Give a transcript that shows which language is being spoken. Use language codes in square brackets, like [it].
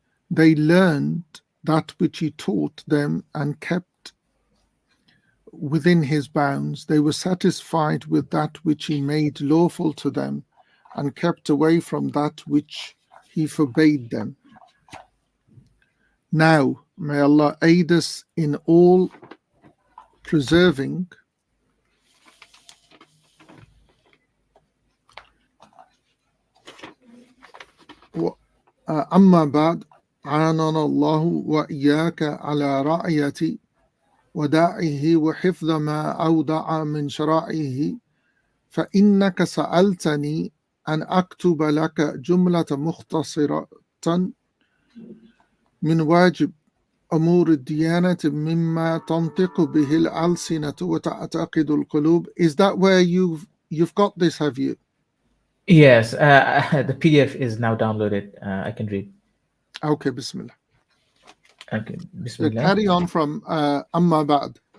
[en] They learned that which he taught them and kept within his bounds. They were satisfied with that which he made lawful to them and kept away from that which he forbade them. Now, may Allah aid us in all preserving [ar] أما بعد عاننا الله وإياك على رعية وداعه وحفظ ما أودع من شرائعه فإنك سألتني أن أكتب لك جملة مختصرة من واجب أمور الديانة مما تنطق به الألسنة وتعتقد القلوب. [en] Is that where you've got this, have you? Yes, the PDF is now downloaded. I can read. Okay, Bismillah. Okay, So Bismillah. carry on from [ar] أما بعد.